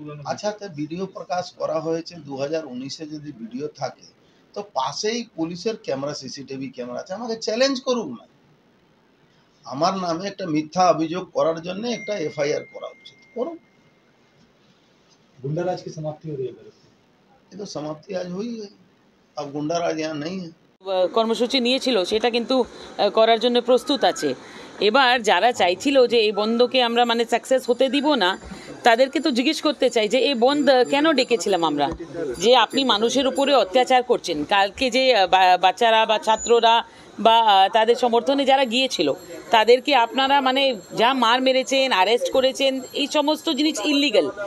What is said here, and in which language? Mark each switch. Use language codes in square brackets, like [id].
[bn] আচ্ছা, তা ভিডিও প্রকাশ করা হয়েছে 2019-এ, যদি ভিডিও থাকে তো পাশেই পুলিশের ক্যামেরা, সিসিটিভি ক্যামেরা আছে, আমাকে চ্যালেঞ্জ করুক না। আমার নামে একটা মিথ্যা অভিযোগ করার জন্য একটা এফআইআর করা উচিত, করুন। [hi] गुंडाराज की समाप्ति हो रही है। ये तो समाप्ति आज हुई है, अब गुंडाराज यहाँ नहीं है। [bn] কর্মসূচি নিয়েছিল সেটা কিন্তু করার জন্য প্রস্তুত আছে। এবার যারা চাইছিল যে এই বন্ধকে আমরা মানে সাকসেস হতে দিব না, তাদেরকে তো জিজ্ঞেস করতে চাই যে এই বন্ধ কেন ডেকেছিলাম আমরা, যে আপনি মানুষের উপরে অত্যাচার করছেন। কালকে যে বাচ্চারা বা ছাত্ররা বা তাদের সমর্থনে যারা গিয়েছিল, তাদেরকে আপনারা মানে যা মার মেরেছেন, অ্যারেস্ট করেছেন, এই সমস্ত জিনিস ইললিগাল।